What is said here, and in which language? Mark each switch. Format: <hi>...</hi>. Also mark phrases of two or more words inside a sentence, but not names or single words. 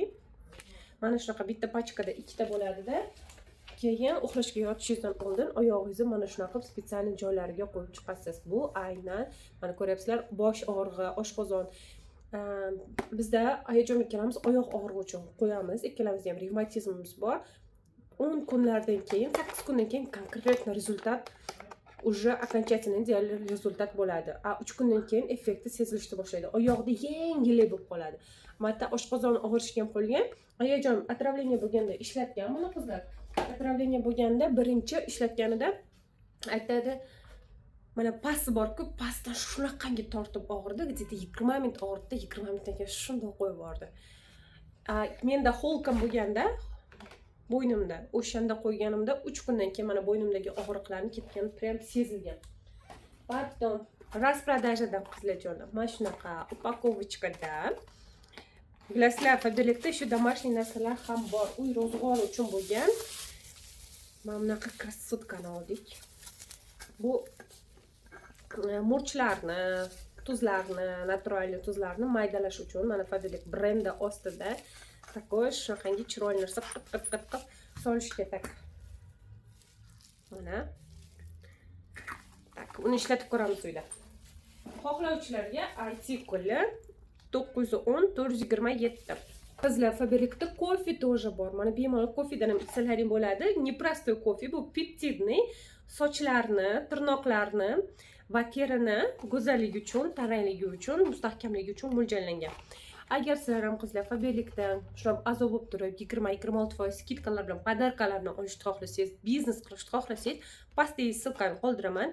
<uz>Mana shunaqa bitta pachkada ikkita bo'ladi-da. Keyin uxlashga yotishingizdan oldin oyog'ingizni mana shunaqa spetsial joylariga qo'yib chiqasiz. Bu aynan mana ko'ryapsizlar, bosh og'rig'i, oshqozon. Bizda ayajon ikkalamiz oyoq og'rig'i uchun qo'yamiz. Ikkalamizda ham revmatizmimiz bor. 10 kunlardan keyin, 8 kundan keyin</uz> <ru>konkretный результат уже окончательный идеальный результат</ru> <uz>bo'ladi. 3 kundan keyin effekti sezilishni boshlaydi. Oyoqda yengillik bo'lib qoladi. Mana oshqozon og'rishga ham qo'ygan. Ayajon отравление bo'lganda ishlatgan buni qizlar. Отравление bo'lganda birinchi ishlatganida aytadi, mana pasti bor-ku, pastdan shunaqangi tortib og'irdi, где-то 20 minut og'irdi, 20 minutdan keyin shunday qo'yib yubordi. Menda holkam bo'lganda bo'ynimda, o'shanda qo'yganimda 3 kundan keyin mana bo'ynimdagi og'riqlarni ketgani prям sezilgan.</uz> <ru>Потом распродажаdan</ru> <uz>qizlarjonlar, mana shunaqa upakovочкада bilasizlar, Faberlikda shu домашний narsalar ham bor. Uy ro'zg'ori uchun bo'lgan. Mana bunaqa krassotkani oldik. Bu murchlarni, tuzlarni, naturalniy tuzlarni maydalash uchun mana Faberlik brendi ostida такой shunaqangi chiroyli narsa qip solishga tak. Mana. Tak, uni ishlatib ko'ramiz uyda. Xohlovchilarga artikuli 910 427. Qizlar, Faberlikda kofe тоже bor. Mana bemalol kofedan ham ichsalaring bo'ladi.</uz> <ru>Не простой кофе,</ru> <uz>bu peptidniy, sochlarni, tirnoqlarni va terini go'zalligi uchun, tarangligi uchun, mustahkamligi uchun mo'ljallangan. Agar sizlar ham qizlar Faberlikdan shunaqa azob bo'lib turib 20-26% skidkalar bilan podarkalar bilan olishni xohlasangiz, biznes qilishni xohlasangiz, pastdagi silkani qoldiraman.</uz>